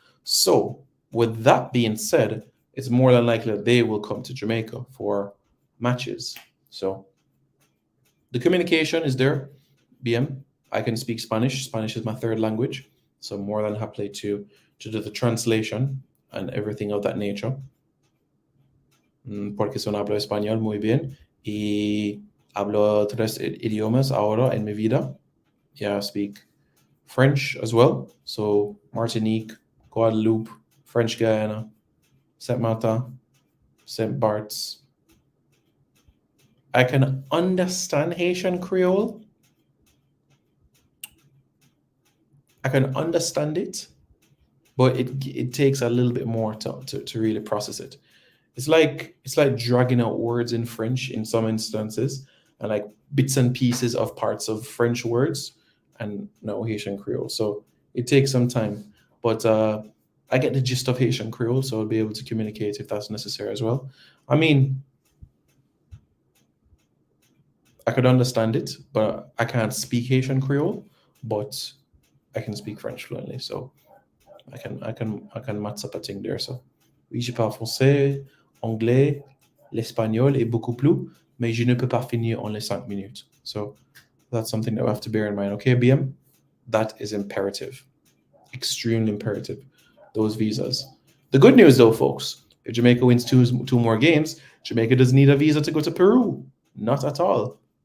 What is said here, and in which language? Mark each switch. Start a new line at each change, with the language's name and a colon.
English: So with that being said, it's more than likely that they will come to Jamaica for matches. So the communication is there. BM, I can speak Spanish. Spanish is my third language. So more than happy to do the translation and everything of that nature.
Spanish: Porque son hablo español muy bien y hablo 3 idiomas ahora en mi vida.
English: Yeah, I speak French as well. So Martinique, Guadeloupe, French Guiana, Saint Martin, Saint Bart's. I can understand Haitian Creole. I can understand it, but it takes a little bit more to really process it. It's like dragging out words in French in some instances, and like bits and pieces of parts of French words, and no Haitian Creole. So it takes some time, but I get the gist of Haitian Creole, so I'll be able to communicate if that's necessary as well. I mean, I could understand it, but I can't speak Haitian Creole, but I can speak French fluently, so I can match up a thing there. So
French: oui, je parle français, anglais, l'espagnol et beaucoup plus, mais je ne peux pas finir en les 5 minutes.
English: So that's something that we have to bear in mind. Okay, BM, that is imperative, extremely imperative. Those visas. The good news, though, folks, if Jamaica wins two more games, Jamaica doesn't need a visa to go to Peru. Not at all.